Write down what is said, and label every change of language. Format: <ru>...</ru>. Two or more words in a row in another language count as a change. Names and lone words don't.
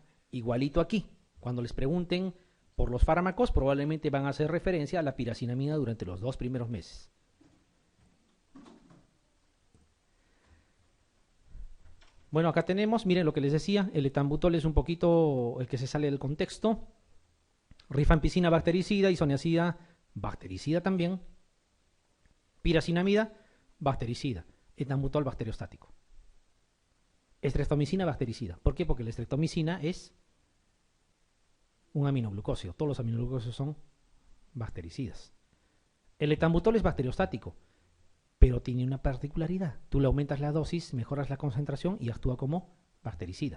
<es>Igualito aquí, cuando les pregunten por los fármacos, probablemente van a hacer referencia a la piracinamida durante los 2 primeros meses. Bueno, acá tenemos, miren lo que les decía, el etambutol es un poquito el que se sale del contexto. Rifampicina bactericida, isoniazida bactericida también. Piracinamida bactericida. Etambutol bacteriostático. Estreptomicina bactericida. ¿Por qué? Porque la estreptomicina es un aminoglucósido. Todos los aminoglucósidos son bactericidas. El etambutol es bacteriostático, pero tiene una particularidad. Tú le aumentas la dosis, mejoras la concentración y actúa como bactericida.</es>